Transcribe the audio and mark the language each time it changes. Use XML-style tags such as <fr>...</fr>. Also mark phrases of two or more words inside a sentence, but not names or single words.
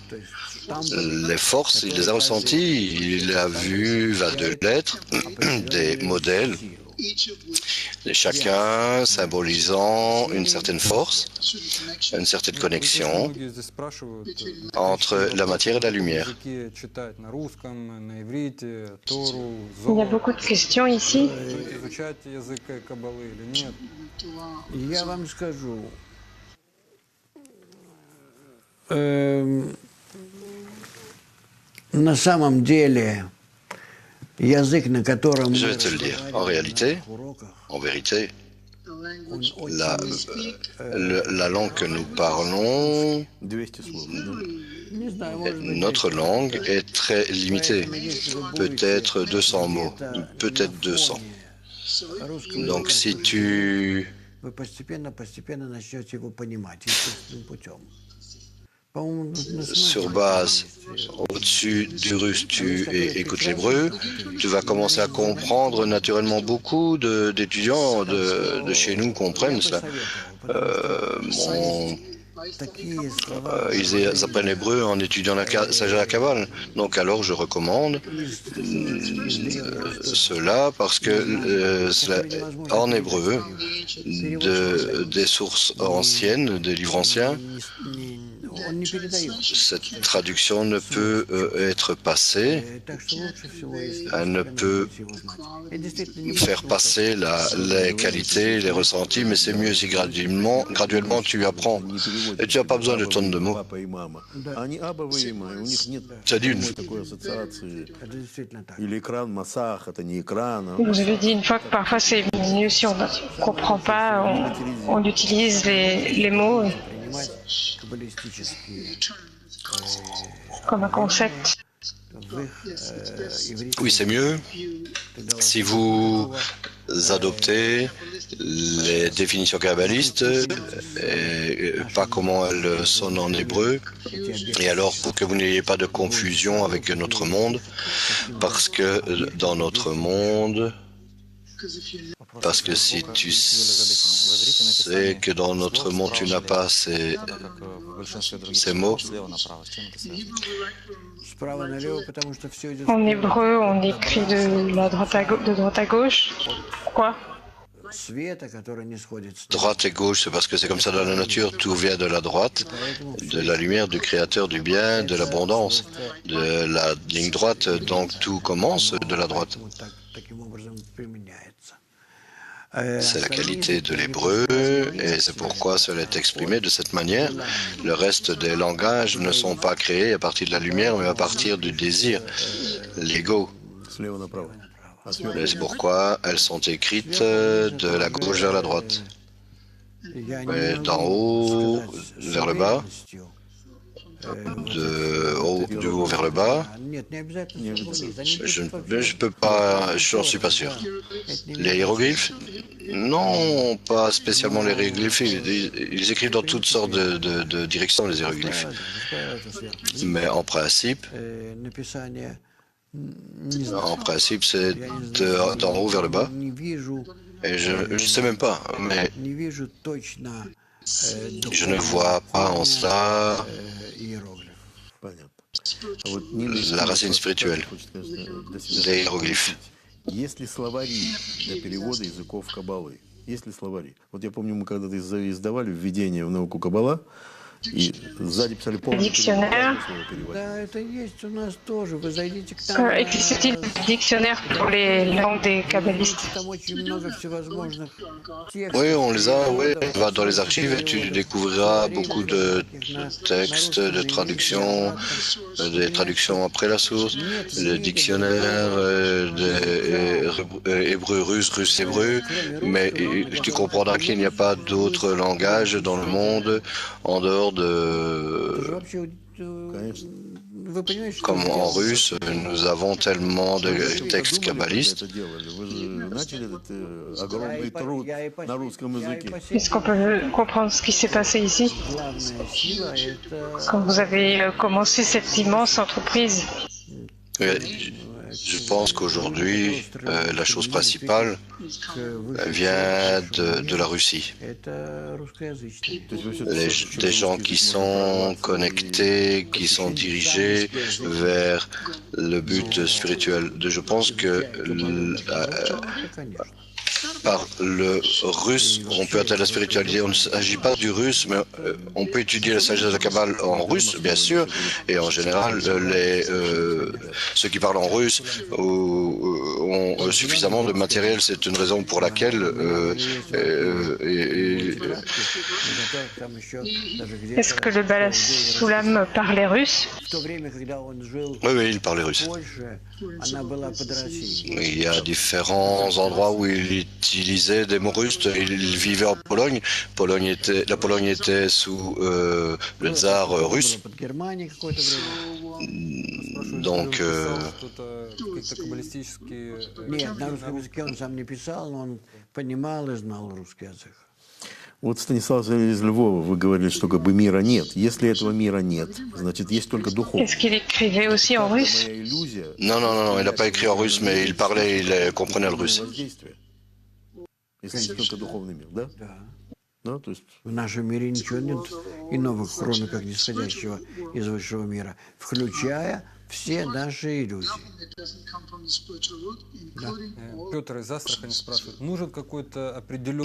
<fr>Les forces, il les a ressenties, il a vu 22 lettres, des modèles, chacun symbolisant une certaine force, une certaine connexion entre la matière et la lumière. Il y a beaucoup de questions ici.</fr> <ru>Я вам скажу, на самом деле, язык, на котором</ru> <fr>Je vais te le dire. En réalité, en vérité, la langue que nous parlons, notre langue est très limitée. Peut-être 200 mots, peut-être 200. Donc si tu...</fr> <ru>вы постепенно начнете его понимать естественным путем.</ru> <fr>Sur base, au-dessus du russe, tu écoutes l'hébreu, tu vas commencer à comprendre naturellement. Beaucoup d'étudiants de chez nous comprennent cela. Ils apprennent l'hébreu en étudiant la sagesse de la Kabbale. Donc alors je recommande cela parce que en hébreu, des sources anciennes, des livres anciens,</fr> <ru>он не передает.</ru> <fr>Cette traduction ne peut être passée,</fr> <ru>Так что лучше всего, если</ru> <fr>elle ne peut</fr> <ru>его знать. Это действительно не</ru> <fr>faire passer les qualités, les ressentis, mais c'est mieux si graduellement tu apprends. Et tu n'as pas besoin de tonnes de mots.</fr> <ru>Папа и мама. Они абовы и мамы. У них нет</ru> <fr>C'est d'une.</fr> <ru>такой ассоциации. это действительно так. Или экран, массах, это не экран.</ru> <fr>Vous avez dit une fois que parfois c'est mieux si on ne comprend pas, on utilise les mots</fr> <ru>Принимать каббалистические</ru> <fr>comme un concept.</fr> <ru>в их иврите.</ru> <fr>Oui, c'est mieux si vous adoptez les définitions kabbalistes et pas comment elles sonnent en hébreu. Et alors, pour que vous n'ayez pas de confusion avec notre monde, parce que dans notre monde, parce que si tu sais que dans notre monde tu n'as pas ces mots,</fr> <ru>Справа налево, потому что все идет</ru> <fr>En hébreu, on écrit de droite à gauche. Pourquoi?</fr> <ru>света, который не сходит с</ru> <fr>droite et gauche, c'est parce que c'est comme ça dans la nature, tout vient de la droite, de la lumière, du créateur, du bien, de l'abondance, de la ligne droite, donc tout commence de la droite.</fr> <ru>таким образом применяется.</ru> <fr>C'est la qualité de l'hébreu et c'est pourquoi cela est exprimé de cette manière. Le reste des langages ne sont pas créés à partir de la lumière, mais à partir du désir, l'ego.</fr> <ru>Слева направо. А сверху</ru> <fr>Et c'est pourquoi elles sont écrites de la gauche vers la droite.</fr> <ru>Я</ru> <fr>Et</fr> <ru>не</ru> <fr>d'en</fr> <ru>могу</ru> <fr>haut</fr> <ru>сказать</ru> <fr>vers le</fr> <ru>с</ru> <fr>bas,</fr> <ru>уверенностью, du haut vers le bas, нет, не обязательно.</ru> <fr>je peux pas, je n'en suis pas sûr. Les hiéroglyphes? Non, pas spécialement les hiéroglyphes. Ils écrivent dans toutes sortes de directions, les hiéroglyphes. Mais en principe,</fr> <ru>Написание</ru> <fr>c'est d'en haut vers le bas.</fr> <ru>не вижу,</ru> <fr>Et je ne sais même pas, mais</fr> <ru>не вижу точно</ru> <fr>je ne vois pas en cela</fr> <ru>иероглиф. понятно. А вот Нина из</ru> <fr>la</fr> <ru>Киева</ru> <fr>racine spirituelle</fr> <ru>хочет, конечно, для себя</ru> <fr>des hiéroglyphes.</fr> <ru>Есть ли словари для перевода языков Каббалы? Есть ли словари? Вот я помню, мы когда-то издавали введение в науку Каббала, и сзади писали полный</ru> <fr>Dictionnaire.</fr> <ru>перевод. Да, это есть у нас тоже. Вы зайдите к нам.</ru> <fr>Existe-t-il un dictionnaire pour les langues des kabbalistes?</fr> <ru>Там очень много всевозможных текстов.</ru> <fr>Oui, on les a, oui. Va dans les archives et tu découvriras beaucoup de textes, de traductions, des traductions après la source, le dictionnaire hébreu, russe, russe-hébreu. Mais tu comprendras qu'il n'y a pas d'autres langages dans le monde en dehors de...</fr> <ru>Вообще, вы понимаете, что</ru> <fr>Comme en russe, nous avons tellement de textes kabbalistes.</fr> <ru>Это делали. Вы же начали этот огромный труд на русском языке.</ru> <fr>Est-ce qu'on peut comprendre ce qui s'est passé ici</fr> <ru>главная сила это</ru> <fr>quand vous avez commencé cette immense entreprise? Je pense qu'aujourd'hui, la chose principale vient de la Russie.</fr> <ru>это русскоязычные. То есть вы всё-таки</ru> <fr>Des gens qui sont connectés, qui sont dirigés vers le but spirituel. Je pense que</fr> <ru>Конечно.</ru> <fr>par le russe, on peut atteindre la spiritualité. On ne s'agit pas du russe, mais on peut étudier la sagesse de la Kabbale en russe, bien sûr, et en général, ceux qui parlent en russe ont suffisamment de matériel. C'est une raison pour laquelle</fr> <ru>Там еще даже</ru> <fr>Est-ce que le Bala Soulam parlait russe?</fr> <ru>в то время, когда он жил</ru> <fr>oui, il parlait russe.</fr> <ru>в Польше, она была под Россией.</ru> <fr>Il y a différents endroits où il utilisait des mots russes. Il vivait en Pologne. La Pologne était sous le tsar russe.</fr> <ru>Под Германией какое-то время.</ru> <fr>Donc,</fr> <ru>Что-то, какие-то каббалистические... Нет, на русском языке он сам не писал, но он понимал и знал русский язык. Вот, Станислав из Львова, вы говорили, что как бы мира нет. Если этого мира нет, значит, есть только духовный.</ru> <fr>Est-ce qu'il écrivait aussi en russe?</fr> <ru>Моя иллюзия</ru> <fr>non, il n'a pas écrit en russe, mais il parlait, il comprenait le russe.</fr> <ru>воздействие. Если есть только духовный мир, да? Да. Да, то есть В нашем мире ничего нет иного, кроме как нисходящего из высшего мира, включая все наши иллюзии. Петр из Астрахани спрашивает, нужен какой-то определенный...</ru>